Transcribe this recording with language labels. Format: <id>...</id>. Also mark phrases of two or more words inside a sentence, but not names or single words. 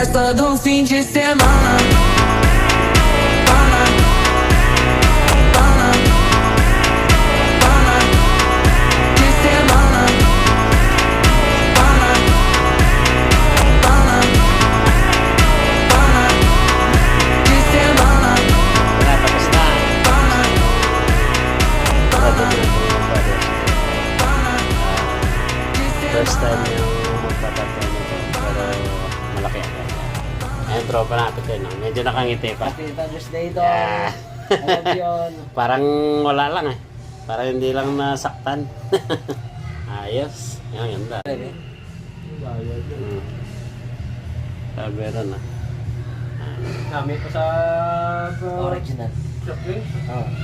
<pt>todo fim de semana. De semana. De semana.</pt> <tl>Wala, tapos na.</tl> <en>First time</en> <tl>yung magpapatay nito, pero malaki ang kanya. Ayun, tropa natin kayo, no? Medyo nakangiti pa.</tl> <en>Happy Father's Day to. Yeah. I love you all.</en> <tl>Parang wala lang eh. Parang hindi lang nasaktan. Ayos. Yan, ganda. Sabi rin ah. Kami pa sa Original. shopping. Oh.</tl>